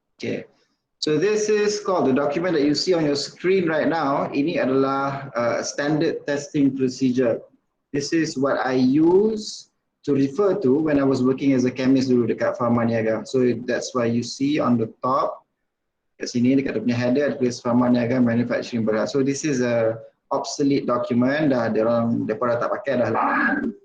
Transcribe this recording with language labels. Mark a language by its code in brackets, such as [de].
[en] Okay, so this is called the document that you see on your screen right now. [ms] Ini adalah standard testing procedure. [en] This is what I use to refer to when I was working as a chemist [ms] dulu dekat Pharma Niaga. [en] So that's why you see on the top, [ms] kat sini dekat dia punya header ada tulis Pharma Niaga Manufacturing Berat. [en] So this is a obsolete document, [ms] mereka dah tak pakai dah.